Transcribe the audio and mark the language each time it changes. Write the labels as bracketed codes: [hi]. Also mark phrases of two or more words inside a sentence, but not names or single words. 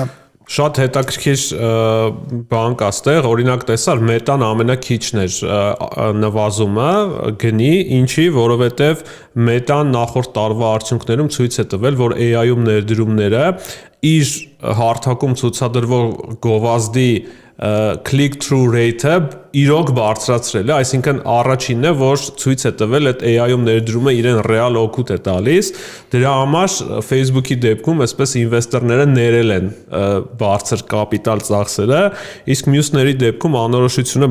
[hy] Շատ հետաքրքիր բան կա ստեղ, օրինակ տեսար Meta-ն ամենակիչն էր նվազումը գնի, ինչի, որովհետև Meta-ն նախորդ տարվա արդյունքներում ցույց է տվել, որ AI-ում ներդրումները իր հարթակում ցուցադրվող գովազդի [en] click-through rate- [hy] ը իրոք բարձրացրել է, այսինքն առաջինն է, որ ցույց է տվել այդ AI-ում ներդրումը իրեն ռեալ օգուտ է տալիս, դրա համար Facebook-ի դեպքում այսպես ինվեստորները ներել են բարձր կապիտալ ծախսերը, իսկ մյուսների դեպքում անորոշությունը